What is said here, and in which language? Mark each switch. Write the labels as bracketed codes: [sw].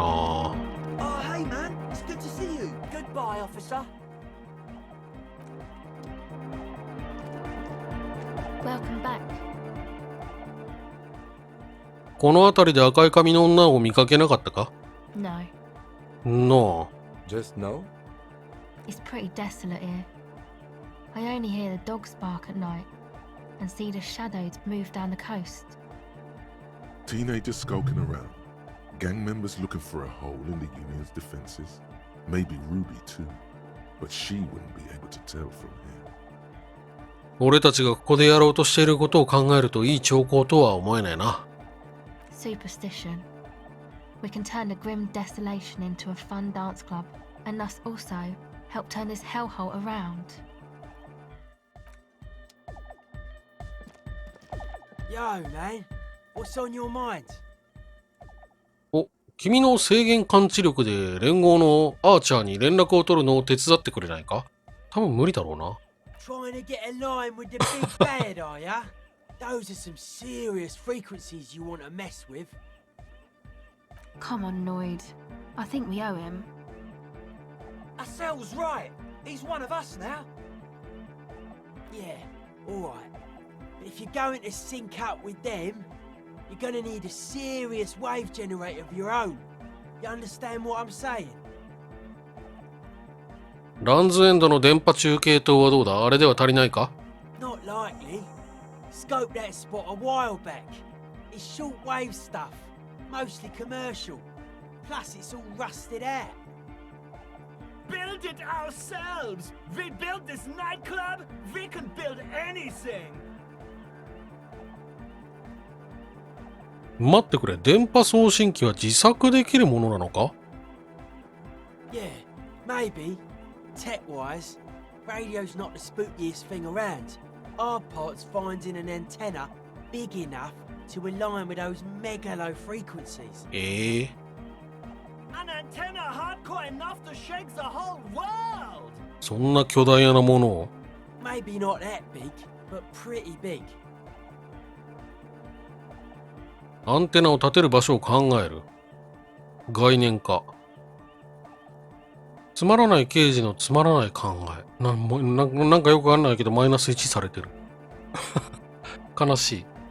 [en] Oh, hey, man. It's good to see you. Goodbye, officer. Welcome back. [ja] この辺りで赤い髪の女を見かけなかったか？ [en] No, No. Just now? it's pretty desolate here. I only hear the dogs bark at night and see the shadows move down the coast. Teenagers skulking around. Gang members looking for a hole in the Union's defenses. Maybe Ruby too. But she wouldn't be able to tell from here. [ja] 俺たちがここでやろうとしていることを考えるといい兆候とは思えないな。 [en] Superstition. We can turn the grim desolation into a fun dance club, and thus also help turn this hellhole around. Yo, man. What's on your mind? [ja] お、君の制限感知力で連合のアーチャーに連絡を取るのを手伝ってくれないか？多分無理だろうな。 [en] Trying to get a line with the big bad, are ya? Those are some serious frequencies you want to mess with. Come on, Noid. I think we owe him. Ourselves right. He's one of us now. Yeah, alright. But if you're going to sync up with them, you're gonna need a serious wave generator of your own. You understand what I'm saying? [ja] ランズエンドの電波中継塔はどうだ？あれでは足りないか？ [en] Not likely. Scoped that spot a while back. It's shortwave stuff, mostly commercial. Plus, it's all rusted out. Build it ourselves! We built this nightclub! We can build anything! [ja] 待ってくれ、電波送信機は自作できるものなのか？ [en] Yeah, maybe. Tech-wise, radio's not the spookiest thing around. Our part's finding an antenna big enough to align with those megalo frequencies. An antenna hardcore enough to shake the whole world! [ja] そんな巨大なものを？ [en] Maybe not that big, but pretty big. [ja] アンテナを立てる場所を考える。概念化。つまらない刑事のつまらない考え。なんかよくわかんないけどマイナス1されてる。悲しい。